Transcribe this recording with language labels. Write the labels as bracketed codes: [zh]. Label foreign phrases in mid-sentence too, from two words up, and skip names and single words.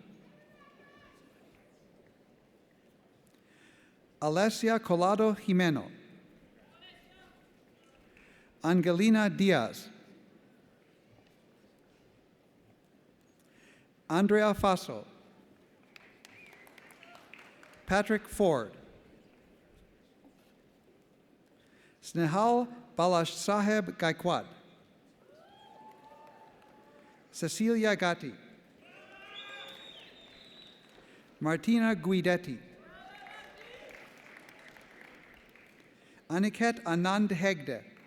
[en] Alessia Colado Jimeno. Angelina Diaz. Andrea Faso. Patrick Ford. Snehal Balasaheb Gaikwad. Cecilia Gatti. Martina Guidetti. Aniket Anand Hegde.